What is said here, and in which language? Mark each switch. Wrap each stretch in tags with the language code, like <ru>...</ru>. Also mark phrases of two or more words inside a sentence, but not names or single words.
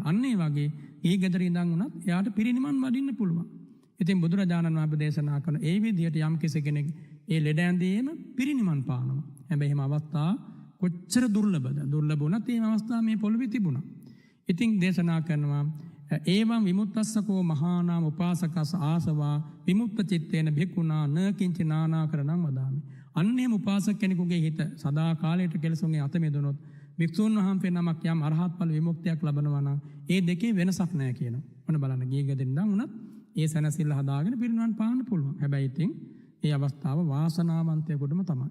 <si>අන්න ඒ වගේ ඒ ගෙදර ඉඳන් උනත් එයාට පිරිනිවන් වඩින්න පුළුවන්. ඉතින් බුදුරජාණන් වහන්සේ දේශනා කරන ඒ විදිහට යම් කෙනෙක් ඒ ලෙඩ ඇඳේම පිරිනිවන් පානවා. හැබැයි එහෙම අවස්ථා කොච්චර දුර්ලභද? දුර්ලභ වුණත් මේ අවස්ථාව මේ පොළොවේ තිබුණා. ඉතින් දේශනා කරනවා</si> <pi>ඒවං විමුක්තස්සකෝ මහානාම උපාසකස් ආසවා විමුක්ත චිත්තේන භික්ඛුනා න කිංච නානාකරණං වදාමි.</pi> <si>අන්නේම උපාසක කෙනෙකුගේ හිත සදා කාලයට කෙලසුන්ගේ අත මෙදුනොත් භික්ෂුන් වහන්සේ නමක් යම් අරහත් ඵල විමුක්තියක් ලබනවා නම් ඒ දෙකේ වෙනසක් නැහැ කියනවා. මොන බලන්න ගිය ගෙදරින් උනත් ඒ සැනසෙල්ල හදාගෙන පිරිනවන් පාන්න පුළුවන්. හැබැයි ඉතින් ඒ අවස්ථාව වාසනාවන්තයෙකුටම තමයි.</si>